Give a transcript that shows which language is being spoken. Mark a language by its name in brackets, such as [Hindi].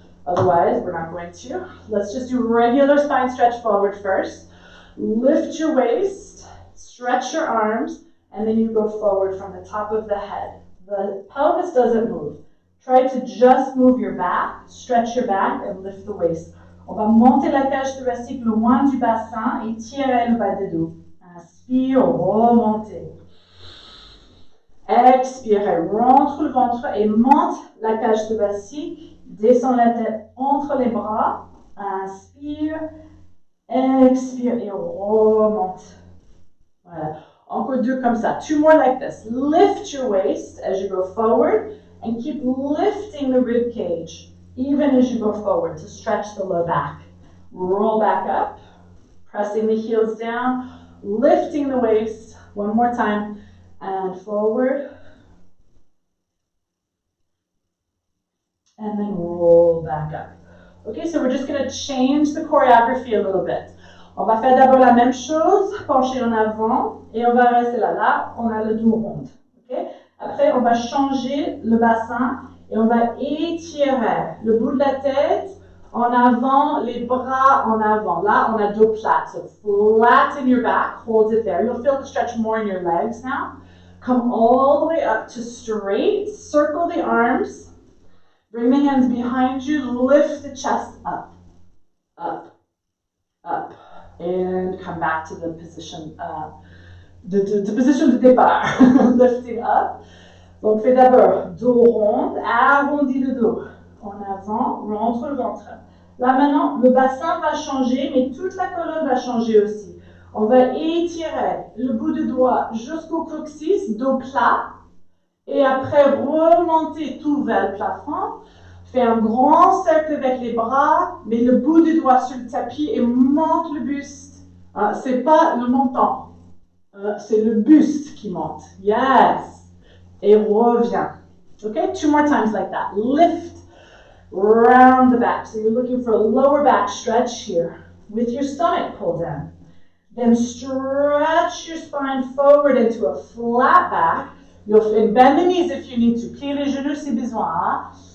[English] Otherwise, we're not going to. Let's just do regular spine stretch forward first. Lift your waist, stretch your arms, and then you go forward from the top of the head. The pelvis doesn't move. Try to just move your back, stretch your back, and lift the waist. [French] On va monter la cage thoracique loin du bassin et tirer le bas du dos. Inspire, remontez. Expirez, rentre le ventre et monte la cage thoracique. Descends la tête entre les bras. Inspire, expire et remonte. Voilà. Encore deux comme ça. [English] Two more like this. Lift your waist as you go forward and keep lifting the rib cage even as you go forward to stretch the low back. Roll back up, pressing the heels down, lifting the waist. One more time. And forward. And then roll back up. Okay, so we're just going to change the choreography a little bit. [French] On va faire d'abord la même chose, pencher en avant, et on va rester là. Là, on a le dos rond. Okay? Après, on va changer le bassin et on va étirer le bout de la tête en avant, les bras en avant. Là, on a dos plat. [English] So flatten your back, hold it there. You'll feel the stretch more in your legs now. Come all the way up to straight. Circle the arms. Bring the hands behind you. Lift the chest up, up, up. And come back to the position, [French] position de départ. [English] Lifting up. [French] Donc, fais d'abord dos rond, arrondis le dos. En avant, rentre le ventre. Là, maintenant, le bassin va changer, mais toute la colonne va changer aussi. On va étirer le bout du doigt jusqu'au coccyx, dos plat. Et après, remonter tout vers le plafond. Fais un grand cercle avec les bras, mets le bout du doigt sur le tapis et monte le buste. C'est pas le menton, c'est le buste qui monte. Yes. Et reviens. [English] Okay, 2 more times like that. Lift, round the back. So you're looking for a lower back stretch here with your stomach pulled in. Then stretch your spine forward into a flat back. You'll bend the knees if you need to. [French] Plier les genoux si besoin.